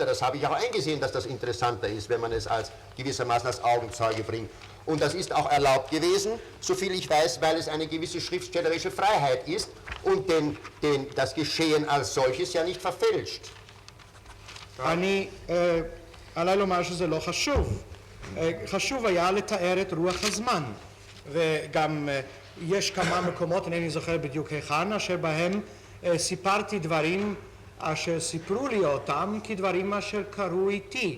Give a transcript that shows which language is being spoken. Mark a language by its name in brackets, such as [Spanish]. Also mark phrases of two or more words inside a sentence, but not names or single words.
[German] Das habe ich auch eingesehen, dass das interessanter ist, wenn man es als gewissermaßen als Augenzeuge bringt. Und das ist auch erlaubt gewesen, soviel ich weiß, weil es eine gewisse schriftstellerische Freiheit ist und das Geschehen als solches ja nicht verfälscht. [Hebrew] אני, עליי לומר שזה לא חשוב. חשוב היה לתאר את רוח הזמן. וגם יש כמה מקומות, אינני זוכר בדיוק היכן, אשר בהם סיפרתי דברים אשר סיפרו לי אותם כדברים אשר קרו איתי.